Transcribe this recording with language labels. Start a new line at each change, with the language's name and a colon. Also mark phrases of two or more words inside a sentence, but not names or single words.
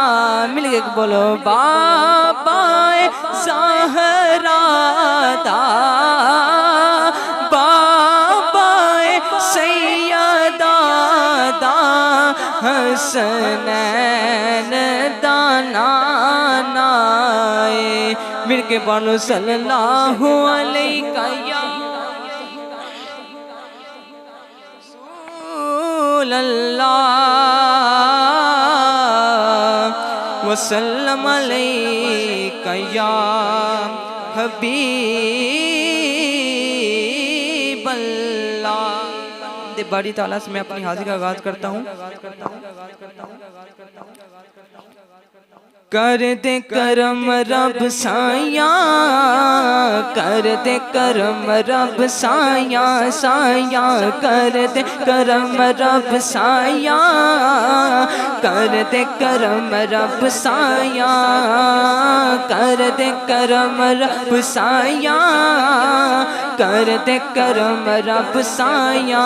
Punjabi: مل کے بولو بابا زہرا دا حسنین دا نانا. مل کے بولو
Arabic: صلى الله عليك يا رسول الله وسلم عليك يا حبيب الله.
Urdu: بڑی تعالیٰ سے میں اپنی حاضری کا آغاز کرتا ہوں.
Punjabi: کر دے کرم رب سایہ، کر دے کرم رب سایہ سایہ، کر دے کرم رب سایہ، کر دے کرم رب سایہ، کر دے کرم رب سایہ، کر دے کرم رب سایہ.